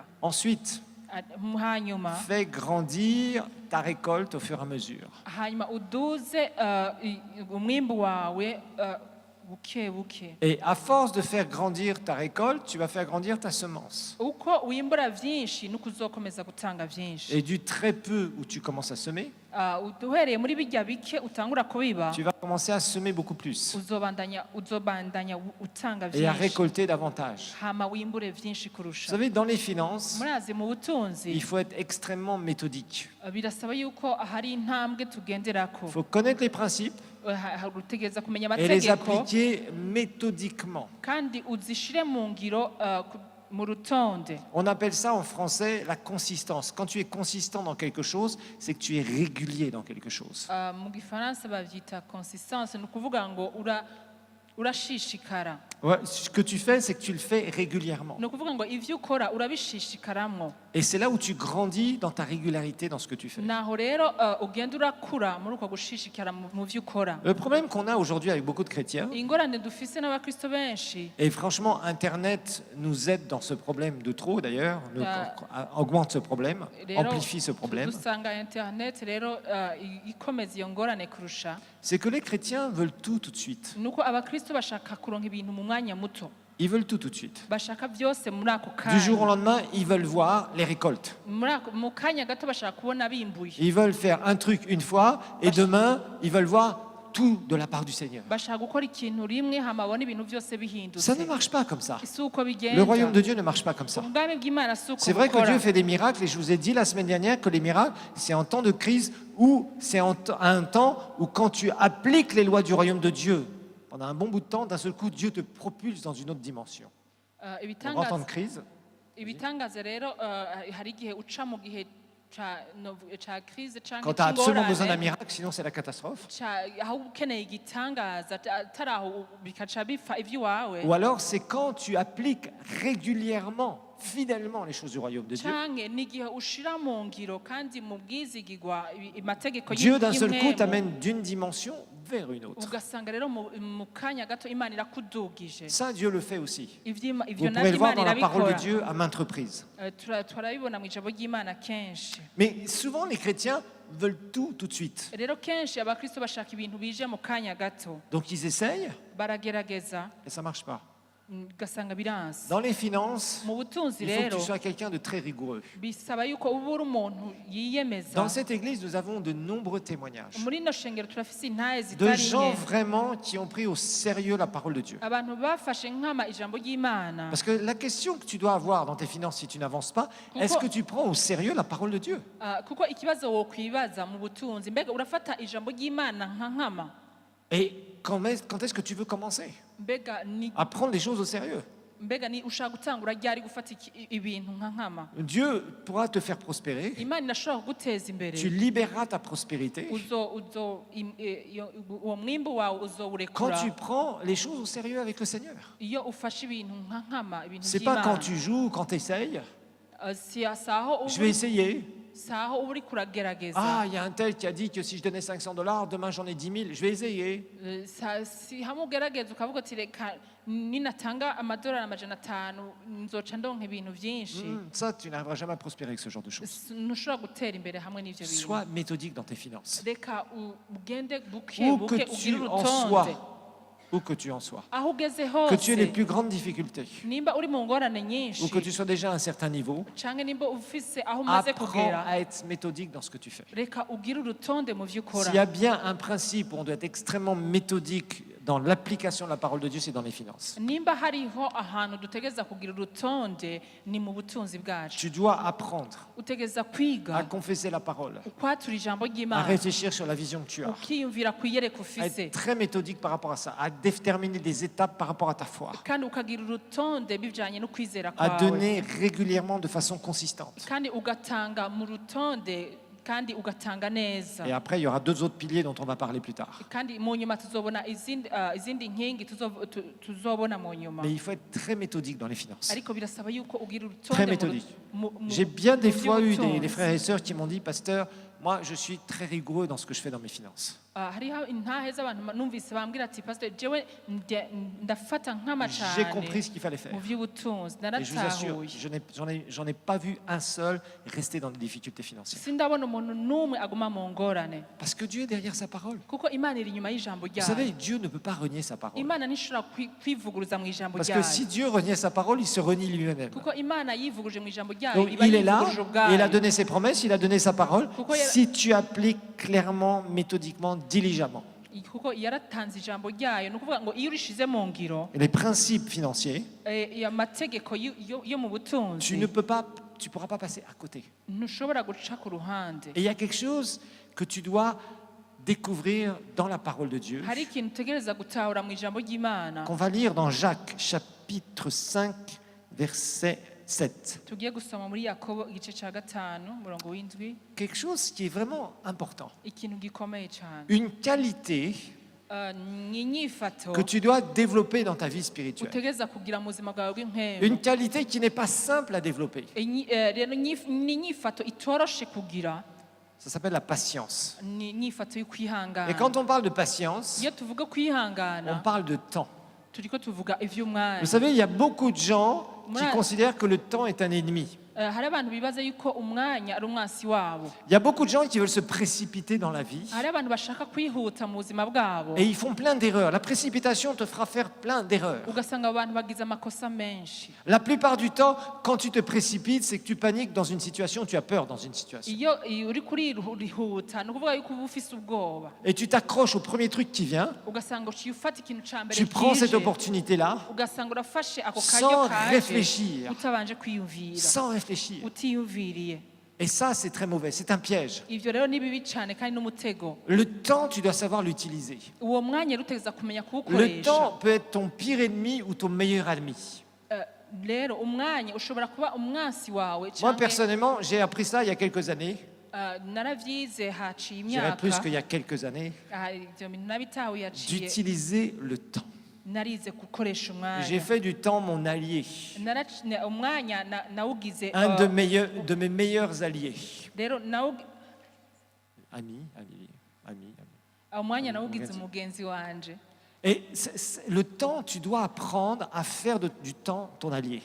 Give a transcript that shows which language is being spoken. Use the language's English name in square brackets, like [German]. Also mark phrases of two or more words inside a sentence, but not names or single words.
[French] Ensuite, [Rundi] Hanyuma [French] fais grandir ta récolte au fur et à mesure. [Rundi] hanyuma uduze umwimbu wawe buke buke. [French] Et à force de faire grandir ta récolte, tu vas faire grandir ta semence. [Rundi] Uko wimbura vyinshi nuko uzokomeza gutanga vyinshi. [French] Et du très peu où tu commences à semer, [Rundi] Uhereye muri bijya bike utangura kubiba, [French] tu vas commencer à semer beaucoup plus [Rundi] uzobandanya utanga [French] et à [Rundi] vyinshi [French] récolter davantage. [Rundi] hama wimbure vyinshi [French] Vous [Rundi] kurusha. [French] savez, dans les finances, [Rundi] Murazi mu butunzi [French] il faut être extrêmement méthodique. [Rundi] birasaba yuko hari intambwe tugenderako. [French] Il faut connaître les principes [Rundi] Utegereza kumenya [French] et les [Rundi] amategeko [French] appliquer méthodiquement. [Rundi] kandi uzishire mu ngiro mu rutonde. [French] On appelle ça en français la consistance. Quand tu es consistant dans quelque chose, c'est que tu es régulier dans quelque chose. [Rundi] Mu gifaransa bavyita consistance, ni ukuvuga ngo urashishikara. [French] Ouais, ce que tu fais, c'est que tu le fais régulièrement. [Rundi] Ni ukuvuga ngo ivyo ukora urabishishikaramwo, [French] Et c'est là où tu grandis dans ta régularité dans ce que tu fais. [Rundi] naho rero ugenda urakura muri uko gushishikara mu vyo ukora. [French] Le problème qu'on a aujourd'hui avec beaucoup de chrétiens, [Rundi] Ingorane dufise n'abakristo benshi, [French] et franchement, Internet nous aide dans ce problème de trop d'ailleurs, augmente ce problème, [Rundi] rero [French] amplifie ce problème, [Rundi] dusanga internet rero ikomeza iyo ngorane kurusha, [French] c'est que les chrétiens veulent tout de suite. [Rundi] nuko abakristo bashaka kuronka ibintu mu mwanya muto, [French] Ils veulent tout de suite. [Rundi] bashaka vyose muri ako [French] Du jour au [Rundi] kanya, [French] lendemain, ils veulent voir les récoltes. [Rundi] mu kanya gato bashaka kubona bimbuye, [French] Ils veulent faire un truc une fois et demain, ils veulent voir tout de la part du Seigneur. [Rundi] bashaka gukora ikintu rimwe hama babona ibintu vyose bihindutse. [French] Ça ne marche pas comme ça. [Rundi] Si uko bigenda, [French] Le royaume de Dieu ne marche pas comme ça. [Rundi] ubwami bw'Imana si uko [French] C'est vrai que [Rundi] bukora. [French] Dieu fait des miracles et je vous ai dit la semaine dernière que les miracles, c'est en temps de crise ou c'est un temps où quand tu appliques les lois du royaume de Dieu, pendant un bon bout de temps, d'un seul coup, Dieu te propulse dans une autre dimension. En grand temps de crise, [Rundi] ibitangaza rero hari igihe uca mu gihe ca crise canke [French] quand tu as absolument besoin d'un [Rundi] c'ingorane, [French] miracle, sinon c'est la catastrophe. [Rundi] aho ukeneye igitangaza atari aho bikaca bipfa ivy'iwawe, [French] Ou alors c'est quand tu appliques régulièrement, fidèlement les choses du royaume de Dieu. [Rundi] canke n'igihe ushira mu ngiro kandi mu bwizigirwa amategeko [French] Dieu d'un seul coup [Rundi] y'imwemu, [French] t'amène d'une dimension vers une autre. [Rundi] ugasanga rero mu kanya gato Imana irakudugije. [French] Ça, Dieu le fait aussi. [Rundi] Ivyo [French] Vous [Rundi] navyo [French] pouvez le voir [Rundi] Imana [French] dans la parole de [Rundi] irabikora. [French] Dieu à maintes reprises. [Rundi] Turabibona mu ijambo ry'Imana kenshi. [French] Mais souvent, les chrétiens veulent tout de suite. [Rundi] Rero kenshi abakristo bashaka ibintu bije mu kanya gato, [French] Donc ils essayent [Rundi] baragerageza [French] et ça marche pas. [Rundi] ugasanga biranse [French] Dans les finances, [Rundi] mu butunzi [French] il faut que [Rundi] rero [French] tu sois quelqu'un de très rigoureux. [Rundi] bisaba yuko uba uri umuntu yiyemeza. [French] Dans cette église, nous avons de nombreux témoignages [Rundi] muri ino shengero turafise intahe [French] de [Rundi] zitari [French] gens [Rundi] nke [French] vraiment qui ont pris au sérieux la parole de Dieu. [Rundi] abantu bafashe nkama ijambo ry'Imana. [French] Parce que la question que tu dois avoir dans tes finances si tu n'avances pas, est-ce que tu prends au sérieux la parole de Dieu? [Rundi] Kuko ikibazo wokwibaza mu butunzi, mbega urafata ijambo ry'Imana nka nkama? [French] Et quand est-ce que tu veux commencer [Rundi] mbega ni [French] à prendre les choses au sérieux? [Rundi] mbega ni ushaka gutangura ryari gufata ibintu nka nkama? [French] Dieu pourra te faire prospérer. [Rundi] Imana irashobora kuguteza imbere. [French] Tu libéreras ta prospérité [Rundi] uwo mwimbu wawe [French] quand [Rundi] uzowurekura [French] tu prends les choses au sérieux avec le Seigneur. [Rundi] iyo ufashe ibintu nka nkama, ibintu [French] C'est pas quand [Rundi] by'Imana. [French] tu joues, quand tu essayes. [Rundi] Saho [French] Je vais essayer. [Rundi] saho uba uri kuragerageza. [French] Ah, il y a un tel qui a dit que si je donnais $500, demain j'en ai 10 000. Je vais essayer. [Rundi] Si hamwe ugerageza ukavuga uti reka ninatanga amadolari 500 nzoca ndonka ibintu byinshi. [French] Ça, tu n'arriveras jamais à prospérer avec ce genre de choses. [Rundi] Ntushobora gutera imbere hamwe n'ivyo bintu. [French] Sois méthodique dans tes finances. [Rundi] Reka ugende buke [French] Où que [Rundi] buke [French] tu [Rundi] ugire [French] en [Rundi] urutonde. [French] sois. Où que tu en sois. [Rundi] aho ugeze [French] Que tu aies les [Rundi] hose [French] plus grandes difficultés. [Rundi] nimba uri mu ngorane nyinshi [French] Ou que tu sois déjà à un certain niveau. [Rundi] canke nimba ufise aho umaze [French] Apprends [Rundi] kugera, [French] à être méthodique dans ce que tu fais. [Rundi] reka ugire urutonde mu vyo ukora. [French] S'il y a bien un principe où on doit être extrêmement méthodique dans l'application de la parole de Dieu, c'est dans les finances. [Rundi] nimba hariho ahantu dutegereza kugira urutonde ni mu butunzi bwacu. [French] Tu dois apprendre [Rundi] utegereza [French] à [Rundi] kwiga [French] confesser la parole, [Rundi] ukwatura ijambo [French] à [Rundi] ry'Imana, [French] réfléchir sur la vision que tu as, [Rundi] ukiyumvira kwiyereka [French] à [Rundi] ufise, [French] être très méthodique par rapport à ça, à déterminer des étapes par rapport à ta foi, [Rundi] kandi ukagira urutonde bivanye no kwizera [French] à [Rundi] kwawe, [French] donner régulièrement de façon consistante. [Rundi] kandi ugatanga mu rutonde, kandi ugatanga neza. [French] Et après, il y aura deux autres piliers dont on va parler plus tard. [Rundi] kandi mu nyuma tuzobona izindi nkingi tuzobona mu nyuma. [French] Mais il faut être très méthodique dans les finances. [Rundi] ariko birasaba yuko ugira [French] Très [Rundi] urutonde [French] méthodique. J'ai bien des fois eu des frères et sœurs qui m'ont dit, pasteur, moi je suis très rigoureux dans ce que je fais dans mes finances. [Rundi] hariho intahe z'abantu numvise bambwira ati pastor jewe ndafata nkama [French] J'ai compris [Rundi] cyane [French] ce qu'il fallait faire. [Rundi] mu by'ubutunzi, [French] Et je vous assure, [Rundi] naratahuye. [French] j'en ai pas vu un seul rester dans des difficultés financières. [Rundi] sindabona umuntu n'umwe aguma mu ngorane, [French] Parce que Dieu est derrière sa parole. [Rundi] kuko Imana iri inyuma y'ijambo [French] Vous [Rundi] ryayo. [French] savez, Dieu ne peut pas renier sa parole. [Rundi] Imana ntishobora kwivuguruza mu ijambo [French] Parce que [Rundi] ryayo, [French] si Dieu reniait sa parole, il se renie lui-même. [Rundi] kuko Imana yivuguruje mu ijambo ryayo [French] Donc [Rundi] iba [French] il est là, [Rundi] yivuguruje [French] et il a [Rundi] ubwayo. [French] donné ses promesses, il a donné sa parole. Pourquoi il y a- Si tu appliques clairement, méthodiquement, diligemment [Rundi] kuko yaratanze ijambo ryayo, ni ukuvuga ngo iyo urishize mu ngiro [French] les principes financiers, [Rundi] amategeko yo mu butunzi, [French] tu pourras pas passer à côté. [Rundi] ntushobora guca ku ruhande. [French] Et il y a quelque chose que tu dois découvrir dans la parole de Dieu, [Rundi] hari ikintu utegereza gutahura mu ijambo ry'Imana [French] qu'on va lire dans Jacques, chapitre 5, verset 7. [Rundi] tugiye gusoma muri Yakobo igice cya 5 umurongo w'indwi. [French] Quelque chose qui est vraiment important. [Rundi] ikintu gikomeye cyane, [French] Une qualité [Rundi] ni inyifato [French] que tu dois développer dans ta vie spirituelle. [Rundi] utegereza kugira mu buzima bwawe [French] Une [Rundi] bw'impemu. [French] qualité qui n'est pas simple à développer. [Rundi] Rero ni inyifato itoroshe kugira, [French] Ça s'appelle la patience. [Rundi] ni inyifato yo [French] Et [Rundi] kwihangana. [French] quand on parle de patience, [Rundi] iyo tuvuga [French] on [Rundi] kwihangana [French] parle de temps. [Rundi] turiko tuvuga ivy'umwanya. [French] Vous savez, il y a beaucoup de gens qui Ouais. considèrent que le temps est un ennemi. [Rundi] hari abantu bibaza yuko umwanya ari umwansi wabo. [French] Il y a beaucoup de gens qui veulent se précipiter dans la vie [Rundi] hari abantu bashaka kwihuta mu buzima bwabo, [French] et ils font plein d'erreurs. La précipitation te fera faire plein d'erreurs. [Rundi] ugasanga abantu bagize amakosa menshi. [French] La plupart du temps, quand tu te précipites, c'est que tu paniques dans une situation, tu as peur dans une situation. [Rundi] iyo uri kurihuta ni ukuvuga yuko uba ufise ubwoba, [French] Et tu t'accroches au premier truc qui vient, [Rundi] ugasanga uciye ufata ikintu ca mbere [French] tu prends cette [Rundi] kije, [French] opportunité-là [Rundi] ugasanga urafashe ako [French] sans [Rundi] karyo kaje [French] réfléchir. [Rundi] utabanje kwiyumvira, [French] sans réfléchir. [Rundi] utiyumviriye. [French] Et ça, c'est très mauvais, c'est un piège. [Rundi] ivyo rero ni bibi cane kandi n'umutego. [French] Le temps, tu dois savoir l'utiliser. [Rundi] uwo mwanya rero utegereza kumenya [French] Le [Rundi] kuwukoresha. [French] temps peut être ton pire ennemi ou ton meilleur ami. [Rundi] Rero umwanya ushobora kuba umwansi wawe [French] Moi, [Rundi] canke, [French] personnellement, j'ai appris ça il y a quelques années. [Rundi] naravyize haciye [French] Je dirais plus [Rundi] imyaka, [French] qu'il y a quelques années. [Rundi] ivyo bintu nabitahuye yaciye, [French] D'utiliser le temps. [Rundi] narize gukoresha [French] J'ai [Rundi] umwanya. [French] fait du temps mon allié. [Rundi] umwanya nawugize [French] Un de mes meilleurs alliés. [Rundi] rero [French] Ami. [Rundi] umwanya nawugize Mugenzi. umugenzi wanje. [French] Et le temps, tu dois apprendre à faire du temps ton allié.